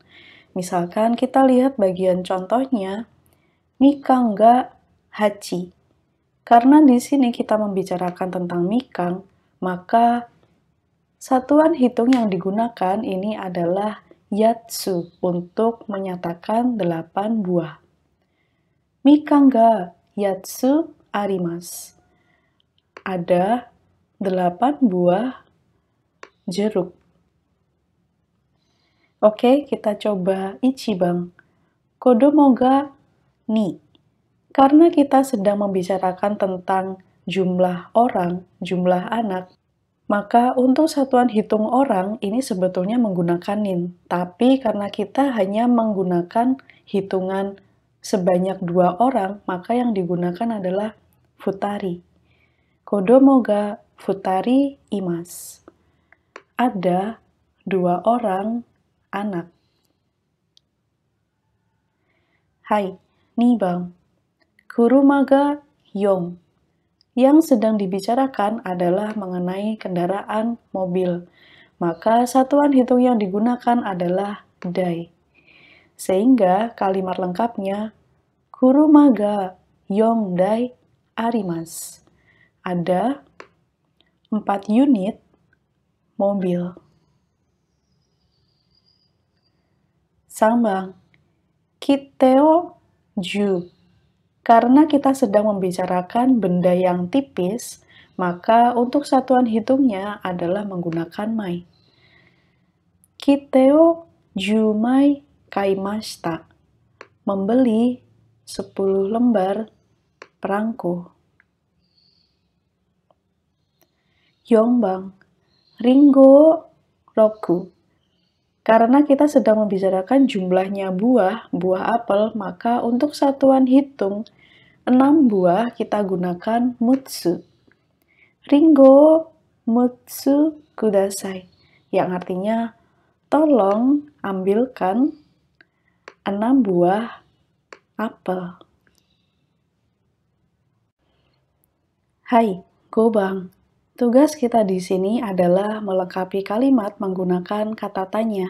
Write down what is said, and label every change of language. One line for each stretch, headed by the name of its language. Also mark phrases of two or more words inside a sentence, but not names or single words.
Indonesian: Misalkan kita lihat bagian contohnya,
Japanese: みかんが八.
Indonesian: Karena di sini kita membicarakan tentang mikang, maka satuan hitung yang digunakan ini adalah yatsu untuk menyatakan 8 buah.
Japanese: みかんが八つあります.
Indonesian: Ada 8 buah jeruk. Oke, kita coba ichiban.
Japanese: 子供が二.
Indonesian: Karena kita sedang membicarakan tentang jumlah orang, jumlah anak, maka untuk satuan hitung orang ini sebetulnya menggunakan nin. Tapi karena kita hanya menggunakan hitungan sebanyak 2 orang, maka yang digunakan adalah futari.
Japanese: 子供が二人います.
Indonesian: Ada 2 orang anak.
Japanese: はい、二番. 車が四.
Indonesian: Yang sedang dibicarakan adalah mengenai kendaraan mobil. Maka satuan hitung yang digunakan adalah dai. Sehingga kalimat lengkapnya
Japanese: 車が四台あります.
Indonesian: Ada 4 unit mobil.
Japanese: Sambang. 切手を十.
Indonesian: Karena kita sedang membicarakan benda yang tipis, maka untuk satuan hitungnya adalah menggunakan mai.
Japanese: 切手を十枚買いました.
Indonesian: Membeli 10 lembar perangko.
Japanese: Yonbang. りんご六.
Indonesian: Karena kita sedang membicarakan jumlahnya buah apel, maka untuk satuan hitung 6 buah kita gunakan mutsu.
Japanese: りんご六つください.
Indonesian: Yang artinya, tolong ambilkan 6 buah apel.
Japanese: はい、五番.
Indonesian: Tugas kita di sini adalah melengkapi kalimat menggunakan kata tanya.